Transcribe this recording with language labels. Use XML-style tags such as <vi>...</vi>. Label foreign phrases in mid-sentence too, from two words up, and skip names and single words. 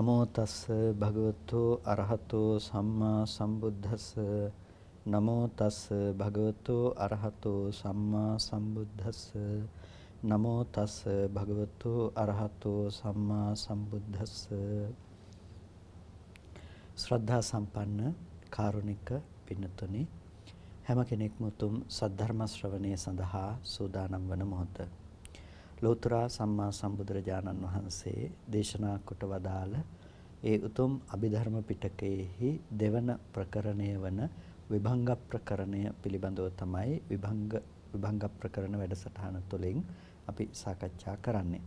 <pi>තස්ස භගවතු අරහතෝ සම්මා සම්බුද්දස්ස නමෝ තස්ස භගවතු අරහතෝ සම්මා සම්බුද්දස්ස නමෝ තස්ස භගවතු අරහතෝ සම්මා සම්බුද්දස්ස.</pi> <si>ශ්‍රද්ධා සම්පන්න කාරුණික පින්තුනි, හැම කෙනෙක්ම උතුම් සද්ධර්ම ශ්‍රවණය සඳහා සූදානම් වන මොහොත ලෝතර සම්මා සම්බුදුරජාණන් වහන්සේ දේශනා කොට වදාළ ඒ උතුම් අභිධර්ම පිටකයේහි දෙවන ප්‍රකරණය වන විභංග ප්‍රකරණය පිළිබඳව තමයි විභංග ප්‍රකරණ වැඩසටහන තුළින් අපි සාකච්ඡා කරන්නේ.</si>